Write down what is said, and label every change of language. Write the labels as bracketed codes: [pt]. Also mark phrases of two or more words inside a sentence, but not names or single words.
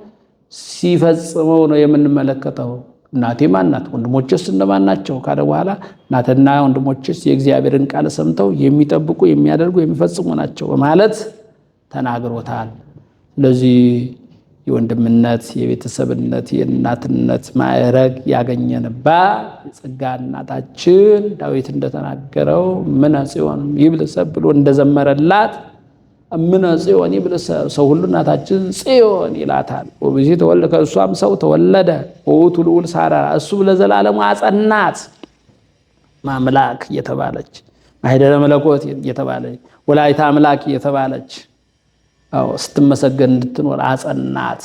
[am] ሲፈጽመው ነው የምንመለከተው። እናቴ ማናት ወንድሞችስ እነማን ናቸው ካለ በኋላ እናትና ወንድሞችስ የእግዚአብሔርን ቃል ሰምተው የሚጠብቁ የሚያደርጉ የሚፈጽሙ ናቸው በማለት ተናግሮታል። ስለዚህ የወንድምነት የቤተሰብነት የእናትነት ማዕረግ ያገኘንባት የጸጋ እናታችን ዳዊት እንደተናገረው [gez] እምነ ጽዮን ይብል ሰብ [am] ብሎ እንደዘመረላት [gez] እምነ ጽዮን ይብል ሰብ [am] ሰው ሁሉ እናታችን ጽዮን ይላታል። [gez] ወብዚ ተወልደ [am] ከእሷም ሰው ተወለደ [gez] ወውቱ ልዑል ሳራ [am] እሱ ለዘላለሙ አጸናት ማምላክ እየተባለች ማኅደረ መለኮት እየተባለች ወላዲተ አምላክ እየተባለች ስትመሰገን እንድትኖር አጸናት